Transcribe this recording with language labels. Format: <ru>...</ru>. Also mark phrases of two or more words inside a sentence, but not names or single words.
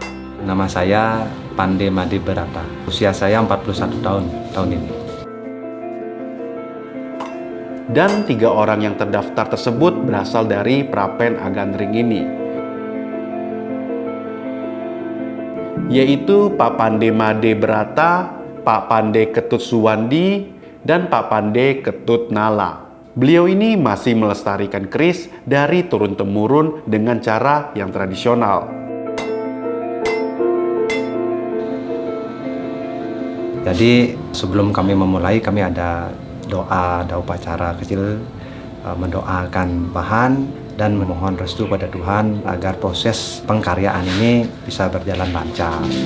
<id>Nama saya Pande Made Berata. Usia saya 41 tahun ini. Dan 3 orang yang terdaftar tersebut berasal dari Prapen Agandring ini, yaitu Pak Pande Made Berata, Pak Pande Ketut Suwandi, dan Pak Pande Ketut Nala. Beliau ini masih melestarikan keris dari turun-temurun dengan cara yang tradisional. Jadi sebelum kami memulai, kami ada upacara kecil, mendoakan bahan dan memohon restu pada Tuhan agar proses pengkaryaan ini bisa berjalan lancar.</id>